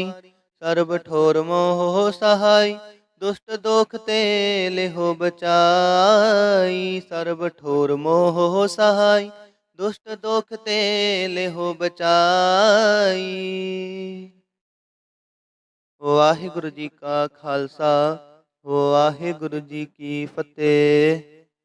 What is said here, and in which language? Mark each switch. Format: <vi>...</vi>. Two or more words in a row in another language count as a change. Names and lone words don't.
<hi>सर्ब ठोर मोह हो सहाय, दुष्ट दोख ते लेहो बचाई। सर्ब ठोर मोह हो सहाय, दुष्ट दोख ते लेहो बचाई।</hi> <pa>ਵਾਹਿਗੁਰੂ ਜੀ ਕਾ ਖਾਲਸਾ ਵਾਹਿਗੁਰੂ ਜੀ ਕੀ ਫਤਿਹ।</pa>